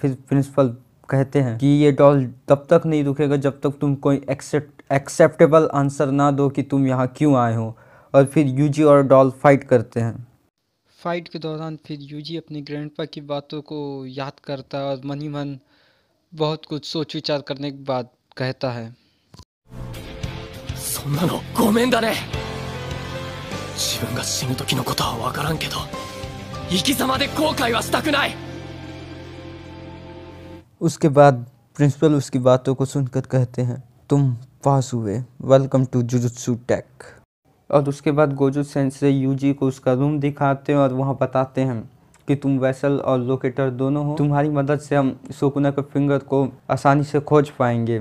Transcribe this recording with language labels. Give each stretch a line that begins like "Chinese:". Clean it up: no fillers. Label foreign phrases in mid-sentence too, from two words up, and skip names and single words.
Hindi: फिर प्रिंसिपल कहते हैं कि ये डॉल तब तक नहीं रुकेगा जब तक तुम कोई
English: acceptable answer
Hindi: ना दो कि तुम यहाँ क्यों आए हो। और फिर यूजी और डॉल फाइट करते हैं। फाइट के दौरान फिर यूजी अपनी ग्रैंडपा की बातों को याद करता है और मन ही मन बहुत कुछ सोच विचार करने के बाद कहता है
Japanese: そんなのごめんだね。自分が死ぬ時のことは分からんけど、生き様で後悔はしたくない。
Hindi: उसके बाद प्रिंसिपल उसकी बातों को सुनकर कहते हैं तुम पास हुए,
English: welcome to Jujutsu Tech.
Hindi: और उसके बाद गोजो सेंसे यूजी को उसका रूम दिखाते हैं और वहाँ बताते हैं कि तुम वेसल और लोकेटर दोनों हो, तुम्हारी मदद से हम सुकुना के फिंगर को आसानी से खोज पाएंगे।